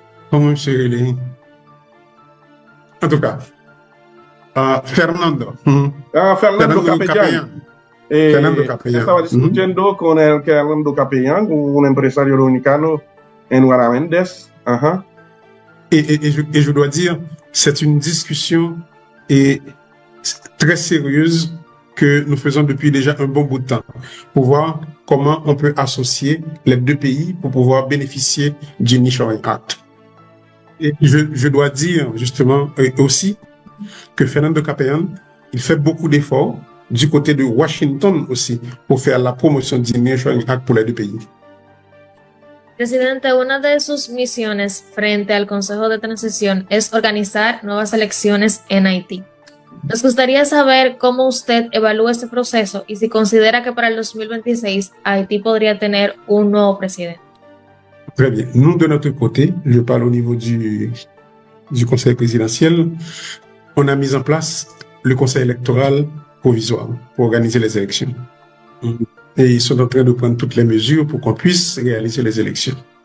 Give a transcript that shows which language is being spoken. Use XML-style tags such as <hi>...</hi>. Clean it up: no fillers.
<es>¿Cómo se llama?</es> <fr>En tout cas,</fr> <es>Fernando. Fernando Capellán. Fernando Capellán. Estaba discutiendo con el Fernando Capellán, un empresario dominicano en Guaraméndez.</es> <fr>Et je dois dire, c'est une discussion très sérieuse que nous faisons depuis déjà un bon bout de temps pour voir comment on peut associer les deux pays pour pouvoir bénéficier du Nearshoring Act. Et je dois dire justement aussi que Fernando Capellán, il fait beaucoup d'efforts du côté de Washington aussi pour faire la promotion du Nearshoring Act pour les deux pays.</fr> <es>Presidente, una de sus misiones frente al Consejo de Transición es organizar nuevas elecciones en Haití. Nos gustaría saber cómo usted evalúa este proceso y si considera que para el 2026 Haití podría tener un nuevo presidente.</es> <fr>Très bien. Nous, de notre côté, je parle au niveau du Conseil présidentiel, on a mis en place le Conseil électoral provisoire pour organiser les élections. Et ils sont en train de prendre toutes les mesures pour qu'on puisse réaliser les élections.</fr>